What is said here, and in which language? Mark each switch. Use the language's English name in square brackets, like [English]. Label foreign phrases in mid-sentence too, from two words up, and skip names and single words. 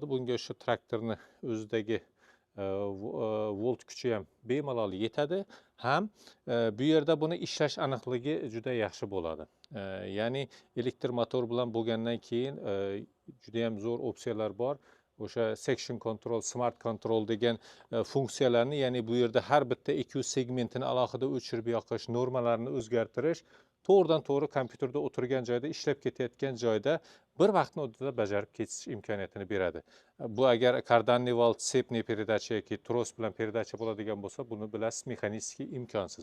[Uzbek] Bunga o'sha traktorni o'zidagi volt kuchi ham bemalol yetadi. Ham bu yerda buni ishlash aniqligi juda yaxshi bo'ladi. Ya'ni elektromotor bilan bo'lgandan keyin juda ham zo'r opsiyalar bor. O'sha [English] section control, smart control [Uzbek] degan funksiyalarni, ya'ni bu yerda har bitta EQ segmentini alohida o'chirib yoqish, normalarni o'zgartirish, to'g'ridan to'g'ri kompyuterda o'tirgan joyda, ishlab ketayotgan joyda bir vaqtni o'rtada bajarib ketish imkoniyatini beradi. Bu agar [Russian] карданный вал, цепной передача [Uzbek] yoki tros bilan передача bo'ladigan bo'lsa, buni bilasiz, mexanически imkonsiz.